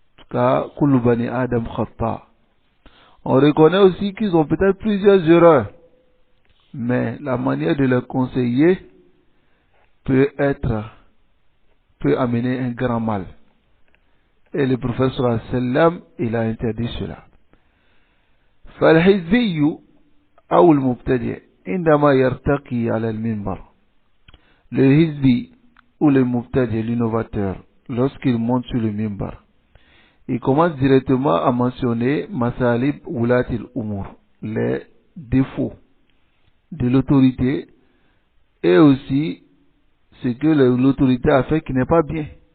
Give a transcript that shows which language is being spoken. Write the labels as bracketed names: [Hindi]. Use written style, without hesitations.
[French] Car [Arabic] kullu bani Adam khata. [French] On reconnaît aussi qu'ils ont peut-être plusieurs erreurs. Mais la manière de les conseiller peut amener un grand mal. Et le prophète sallallahu alayhi wa sallam, il a interdit cela. [Arabic] فالحزبي أو المبتدع عندما يرتقي على المنبر. [French] Le hizbi ou le mubtadi, l'innovateur, lorsqu'il monte sur le minbar, il commence directement à mentionner [Arabic] masalib wulatil umur, [French] les défauts de l'autorité et aussi ce que l'autorité a fait qui n'est pas bien.